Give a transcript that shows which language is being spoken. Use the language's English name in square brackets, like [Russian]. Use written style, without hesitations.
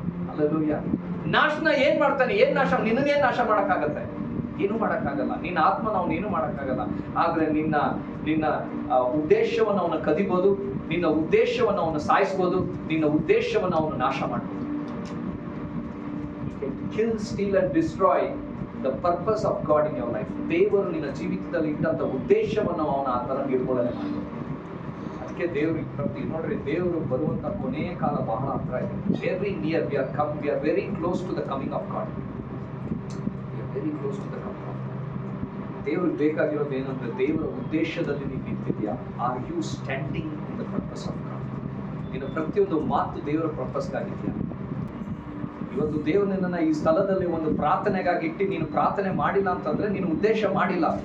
[Kannada] Hallelujah. ನಾಶನ ಏನ್ ಮಾಡ್ತಾನೆ? ನಾಶ? ನಿನ್ನನ್ನೇನ್ ನಾಶ ಮಾಡಕ್ಕಾಗತ್ತೆ? ಏನು ಮಾಡಕ್ಕಾಗಲ್ಲ. ನಿನ್ನ ಆತ್ಮನ ಅವನು ಏನು ಮಾಡಕ್ಕಾಗಲ್ಲ. ಆದ್ರೆ ನಿನ್ನ ಉದ್ದೇಶವನ್ನು ಅವನು ಕದಿಬಹುದು, ನಿನ್ನ ಉದ್ದೇಶವನ್ನು ಅವನು ಸಾಯಿಸಬಹುದು, ನಿನ್ನ ಉದ್ದೇಶವನ್ನು ಅವನು ನಾಶ ಮಾಡಬಹುದು. [English] Kill, steal and destroy the purpose of God in your life. [Kannada] ದೇವರು ನಿನ್ನ ಜೀವಿತದಲ್ಲಿ ಇಟ್ಟಂತ ಉದ್ದೇಶವನ್ನು ಅವನ ಆ ತರ ನಿರ್ಮೂಲನೆ ಮಾಡಬಹುದು. ಅದಕ್ಕೆ ದೇವರು ನೋಡ್ರಿ, ದೇವರು ಬರುವಂತ ಕೊನೆಯ ಕಾಲ ಬಹಳ ಹತ್ರ ಇದೆ. [English] Very near. we are very close to the coming of God. Very close to the coming of God. [Kannada] ದೇವ್ರಿಗೆ ಬೇಕಾಗಿರೋದು ಏನಂದ್ರೆ, ದೇವರ ಉದ್ದೇಶದಲ್ಲಿ ನೀವು ನಿಂತಿದ್ಯಾ? [English] Are you standing in the purpose of God? [Kannada] ನಿನ್ನ ಪ್ರತಿಯೊಂದು ಮಾತು ದೇವರ ಪರ್ಪಸ್ಗಾಗಿದ್ಯಾ? ಇವತ್ತು ದೇವರು ನಿನ್ನನ್ನ ಈ ಸ್ಥಳದಲ್ಲಿ ಒಂದು ಪ್ರಾರ್ಥನೆಗಾಗಿ ಇಟ್ಟು ನೀನು ಪ್ರಾರ್ಥನೆ ಮಾಡಿಲ್ಲ ಅಂತಂದ್ರೆ ನೀನು ಉದ್ದೇಶ ಮಾಡಿಲ್ಲ.